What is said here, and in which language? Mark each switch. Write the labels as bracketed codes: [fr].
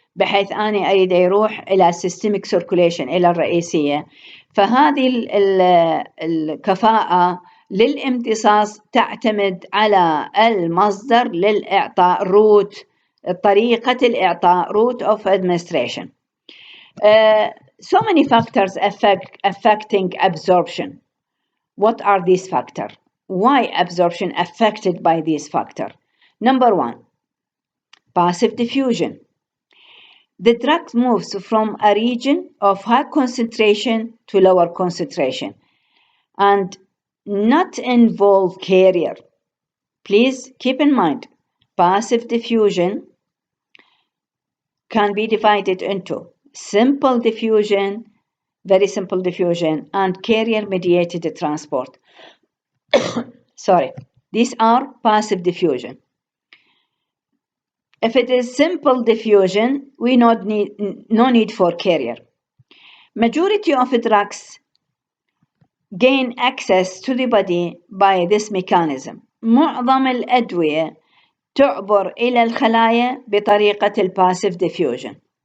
[ar] بحيث أنا أريد يروح إلى [en] systemic circulation [ar] إلى الرئيسية. فهذه الكفاءة للامتصاص تعتمد على المصدر للإعطاء طريقة الإعطاء [en] route of administration. So many factors affecting absorption. What are these factors? Why absorption affected by these factors? Number one, passive diffusion. The drug moves from a region of high concentration to lower concentration and not involve carrier. Please keep in mind, passive diffusion can be divided into simple diffusion, very simple diffusion, and carrier-mediated transport. Sorry, these are passive diffusion. If it is simple diffusion, we no need for carrier. Majority of drugs gain access to the body by this mechanism. [ar] معظم الأدوية تعبر إلى الخلايا بطريقة الباسيف diffusion.